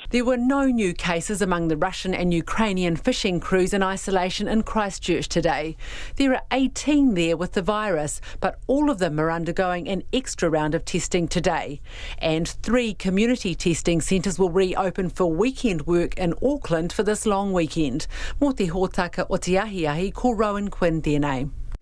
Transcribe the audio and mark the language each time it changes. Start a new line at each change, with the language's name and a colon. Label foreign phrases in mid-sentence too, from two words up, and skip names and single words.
English: There were no new cases among the Russian and Ukrainian fishing crews in isolation in Christchurch today. There are 18 there with the virus, but all of them are undergoing an extra round of testing today. And 3 community testing centres will reopen for weekend work in Auckland for this long weekend.
Māori: Mō te hōtaka o te ahiahi, ko Rowan Quinn tēnei.